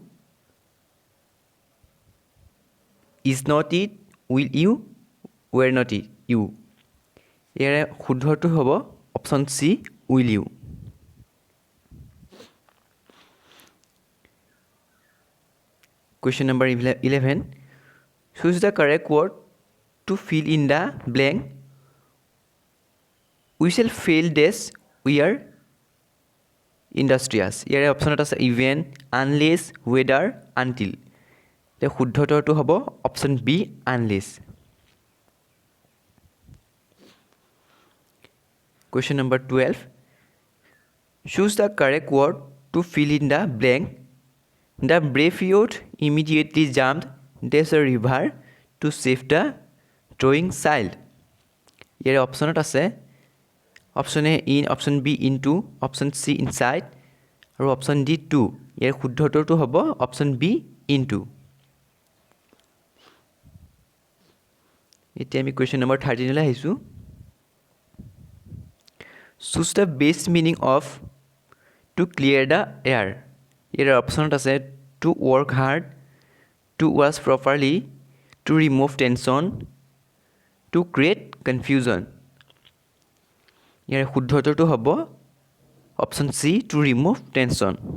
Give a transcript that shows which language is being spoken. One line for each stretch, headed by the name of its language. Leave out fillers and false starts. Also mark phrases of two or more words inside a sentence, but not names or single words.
English: is not it will you were not it you
Assamese: ইয়াৰে শুদ্ধটো হ'ব অপশ্যন চি
English: will you question number 11 choose the correct word to fill in the blank we shall fail this we are industrious
Assamese: ইয়াৰে অপশ্যনত আছে
English: even unless whether until
Assamese: তে শুদ্ধটো হ'ব অপশ্যন বি
English: unless question number 12 choose the correct word to fill in the blank the brave youth immediately jumped there's a river to save the drowning child
Assamese: ইয়াৰে অপশ্যনত আছে
English: option A in option B into option C inside আৰু option D to
Assamese: ইয়াৰ শুদ্ধটো হ'ব
English: option B into
Assamese: এতিয়া আমি কুৱেশ্যন নম্বৰ 13 লৈ আহিছোঁ
English: choose the best meaning of to clear the air
Assamese: ইয়াৰ অপশ্যনত আছে
English: to work hard to wash properly to remove tension to create confusion
Assamese: ইয়াৰ শুদ্ধটো হ'ব অপশ্যন চি
English: to remove tension